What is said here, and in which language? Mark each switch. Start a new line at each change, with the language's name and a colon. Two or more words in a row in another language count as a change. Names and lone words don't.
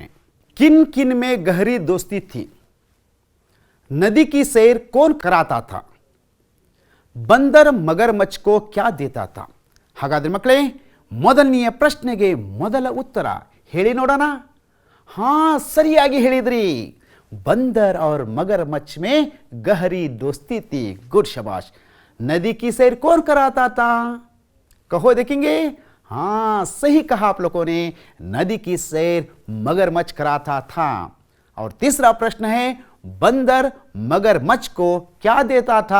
Hindi: किन किन में गहरी दोस्ती थी. नदी की सैर कौन कराता था. बंदर मगरमच्छ को क्या देता था.
Kannada: ಹಾಗಾದರೆ ಮಕ್ಕಳೇ, ಮೊದಲನೆಯ ಪ್ರಶ್ನೆಗೆ ಮೊದಲ ಉತ್ತರ ಹೇಳಿ ನೋಡೋಣ. ಹಾಂ, ಸರಿಯಾಗಿ ಹೇಳಿದ್ರಿ.
Hindi: बंदर और मगरमच्छ में गहरी दोस्ती थी. गुड, शाबाश. नदी की सैर कौन कराता था? कहो देखेंगे. हाँ, सही कहा आप लोगों ने, नदी की सैर मगरमच्छ कराता था। और तीसरा प्रश्न है, बंदर मगरमच्छ को क्या देता था?